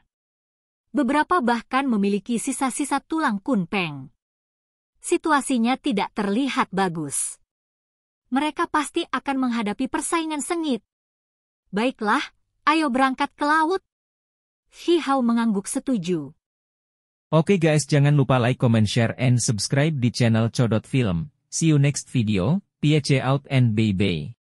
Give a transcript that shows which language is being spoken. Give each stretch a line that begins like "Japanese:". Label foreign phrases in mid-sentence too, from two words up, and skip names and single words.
Indonesian: Beberapa bahkan memiliki sisa-sisa tulang kunpeng. Situasinya tidak terlihat bagus. Mereka pasti akan menghadapi persaingan sengit. Baiklah, ayo berangkat ke laut. Shi Hao mengangguk setuju. Oke guys, jangan lupa
English: like, comment, share, and subscribe
Indonesian: di channel Codot Film.
English: See you next video, peace out and bye-bye.